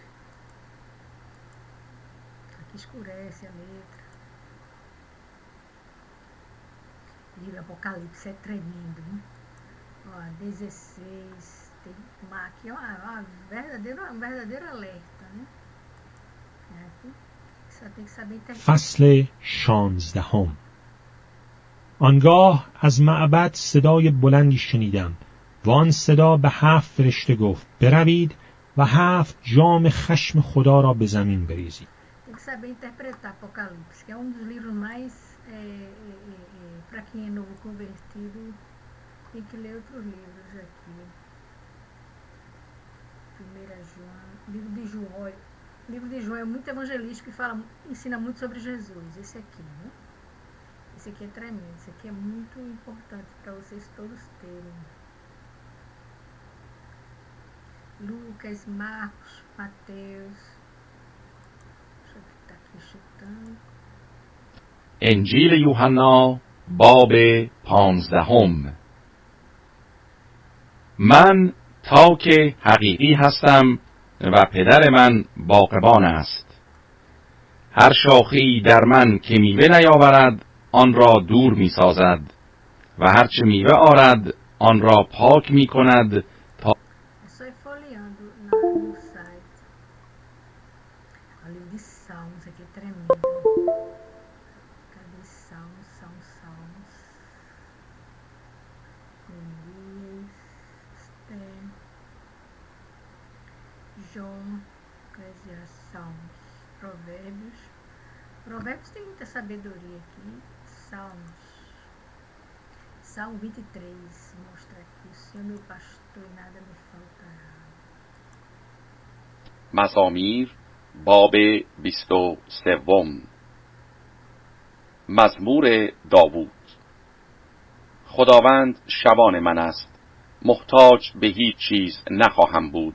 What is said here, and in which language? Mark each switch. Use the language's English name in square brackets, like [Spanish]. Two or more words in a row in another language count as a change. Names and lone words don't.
[Portuguese] Aqui escurece a letra. Livro Apocalipse é tremendo, né? Ó, 16, tem aqui ó, um verdadeiro alerta, né? Aqui, só tem que saber interpretar. [Persian] فصل 16. آنگاه از معبد صدای بلندی شنیدم و آن صدا به 7 فرشته گفت بروید و 7 جام خشم خدا را به زمین بریزید. [Portuguese] Tem que saber interpretar Apocalipse, que é um dos livros mais, para quem é novo convertido, tem que ler outros livros aqui. 1 João, livro de João é muito evangelístico e ensina muito sobre Jesus, esse aqui, né? Esse aqui é tremendo, esse aqui é muito importante para vocês todos terem. Lucas, Marcos, Mateus, deixa eu ver que tá aqui chutando. [Persian] انجیل یوحنا باب 15. من تاک حقیقی هستم و پدر من باغبان است. هر شاخه‌ای در من که میوه نیاورد آن را دور می‌سازد و هرچه میوه آرد آن را پاک می‌کند تا [Portuguese] Só folheando no site. O livro de Salmos aqui é tremendo. Cadê Salmos? João, Salmos, Provérbios. Provérbios tem muita sabedoria aqui. Salmos. Salmo 23 mostra aqui: o Senhor meu pastor e nada me faltará. [Persian] مزامیر باب 23. مزمور داوود. خداوند شبان من است، محتاج به هیچ چیز نخواهم بود.